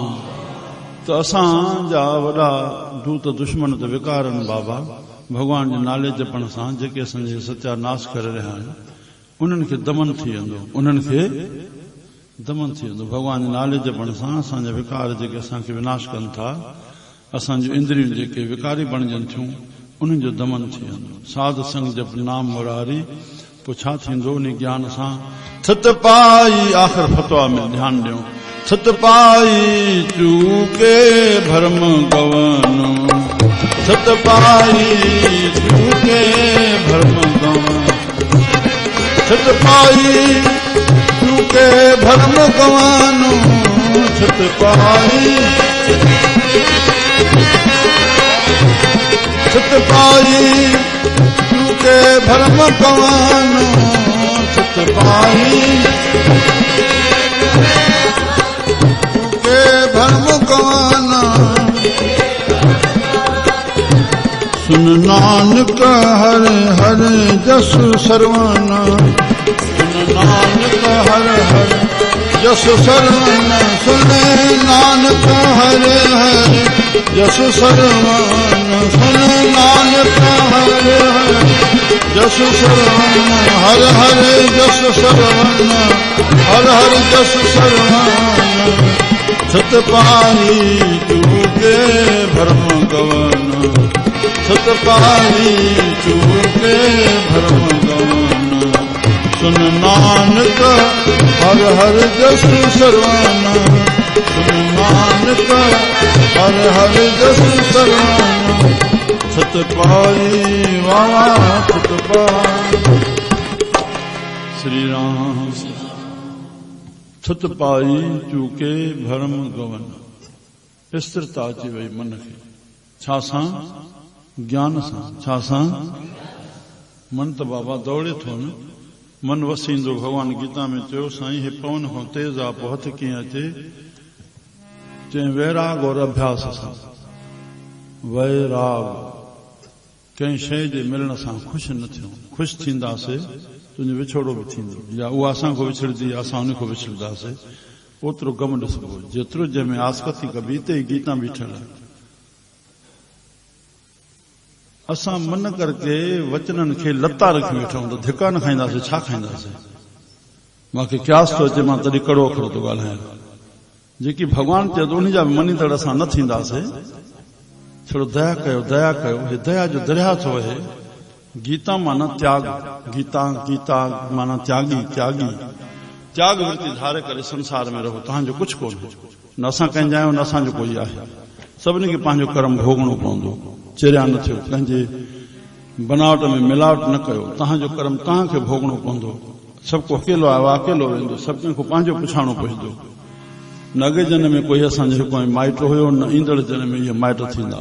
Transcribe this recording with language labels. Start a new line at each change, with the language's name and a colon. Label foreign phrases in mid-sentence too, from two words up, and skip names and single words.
Sindhi: त असांजा वॾा दूत दुश्मन त विकारनि बाबा, भगवान जे नाले जपण सां जेके असांजे सत्या नाश करे रहिया आहिनि, उन्हनि खे दमन थी वेंदो, उन्हनि खे दमन थी वेंदो। भगवान जे नाले जपण सां असांजा विकार जेके असांखे विनाश कनि था, असांजूं इंद्रियूं जेके विकारी बणजनि थियूं, उन्हनि जो दमन थी वेंदो।
Punjabi: ਸਾਧ ਸੰਗ ਜਪ ਨਾਮ ਮੁਰਾਰੀ,
Sindhi: पोइ छा थींदो? उन ज्ञान सां थत पाई, आख़िर फतवा में ध्यानु ॾियो,
Punjabi: ਥਤ ਪਾਈ ਚੂਕੇ ਭਰਮ ਗਵਨ, ਥਤ ਪਾਈ ਚੂਕੇ ਭਰਮ ਗਵਨ, ਥਤ ਪਾਈ ਚੂਕੇ ਭਰਮ ਗਵਨ, ਥਤ ਪਾਈ ਛਤ ਪਾਈ ਚੂਕੇ ਭਰਮ ਗਵਨ, ਛਤ ਪਾਈ ਚੂਕੇ ਭਰਮ ਗਵਨ। ਸੁਨ ਨਾਨਕ ਹਰ ਹਰ ਜਸ ਸਰਵਣ, ਸੁਨ ਨਾਨਕ ਹਰ ਹਰ ਜਸ ਸਰਵਣ, ਸੁਨ ਨਾਨਕ ਹਰ ਹਰ ਜਸ ਸਰਵਣ, ਸੁਨ ਨਾਨਕ ਹਰ ਹਰ ਜਸ ਸਰਵਣ, ਹਰ ਹਰ ਜਸ ਸਰਵਣ, ਹਰ ਹਰ ਜਸ ਸਰਵਣ। ਛਤ ਪਾਈ ਚੂਕੇ ਭਰਮ ਗਵਨ, ਛਤ ਪਾਈ ਚੂਕੇ ਭਰਮ ਗਵਨ, ਸੁਨ ਨਾਨਕ ਹਰ ਹਰ ਜਸ ਸਰਵਣ, ਸੁਨ ਨਾਨਕ ਹਰ ਹਰ ਜਸ ਸਰਵਣ। ਛਤ ਪਾਈ ਵਾਲਾ ਛਤ ਪਾਈ, ਸ੍ਰੀ ਰਾਮ। ਛਤ ਪਾਈ ਚੂਕੇ ਭਰਮ ਗਵਨ,
Sindhi: स्थिरता अची वई मन खे, छा सां? ज्ञान सां। छा सां? मन त बाबा दौड़े थो न, मन वसींदो। भगवान गीता में चयो, साईं हे पवन खां तेज आहे, पोइ हथ कीअं अचे? चई वैराग और अभ्यास सां। वैराग, कंहिं शइ जे मिलण सां ख़ुशि न थियूं, ख़ुशि थींदासीं तुंहिंजो विछोड़ो बि थींदो, या उहा असांखो विछड़ंदी, असां उन खां विछड़ंदासीं। ओतिरो गम ॾिसबो, जेतिरो जंहिंमें आसकती कबी, हिते ई गीता बीठल आहे। असां मन करके वचननि खे लता रखी वेठा आहियूं, त धिका न खाईंदासीं, छा खाईंदासीं? मूंखे क्यास थो अचे, मां तॾहिं कड़ो अखर थो ॻाल्हायां। जेकी भॻवान चए थो उन जा बि मञींदड़ असां न थींदासीं। थोरो दया कयो, दया कयो। हे दया जो दरिया थो वहे। गीता माना त्याग, गीता गीता माना त्यागी, त्यागी त्याग वृत्ति धारे करे संसार में रहो। तव्हांजो कुझु कोन्हे, न असां कंहिंजा आहियूं, न असांजो कोई आहे। सभिनी खे पंहिंजो कर्म भोगणो पवंदो। चिरिया न थियो, कंहिंजे बनावट में मिलावट न कयो। तव्हांजो कर्म तव्हांखे भोगणो पवंदो। सभु को अकेलो आयो, अकेलो वेंदो, सभु कंहिंखो पंहिंजो पुछाणो पवंदो। न अॻे जन्म में कोई असांजो हिकु माइट हुयो, न ईंदड़ जन्म में इहे माइट थींदा।